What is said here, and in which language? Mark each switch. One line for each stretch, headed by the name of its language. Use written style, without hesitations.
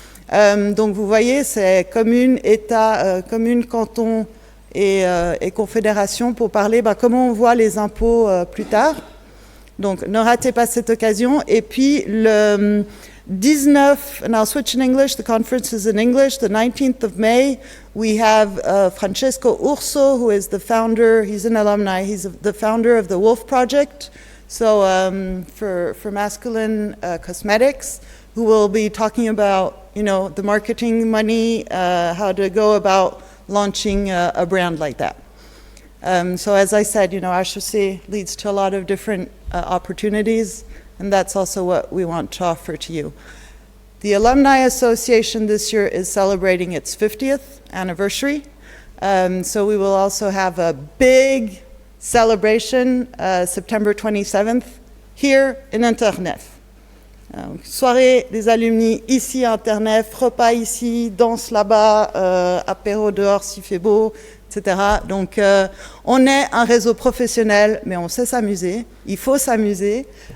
French: Donc vous voyez, c'est commune, État, commune, canton et confédération pour parler comment on voit les impôts plus tard. Donc ne ratez pas cette occasion. Et puis le 19,
English: and I'll switch in English, the conference is in English, the 19th of May, we have Francesco Urso, who is the founder, he's an alumni, he's the founder of the Wolf Project, so for masculine cosmetics, who will be talking about, the marketing money, how to go about launching a brand like that. So as I said, HEC leads to a lot of different opportunities, and that's also what we want to offer to you. The Alumni Association this year is celebrating its 50th anniversary, so we will also have a big celebration September 27th here in Internef.
French: Soirée des alumni ici à Internef, repas ici, danse là-bas, apéro dehors s'il fait beau, etc. Donc on est un réseau professionnel, mais on sait s'amuser, il faut s'amuser.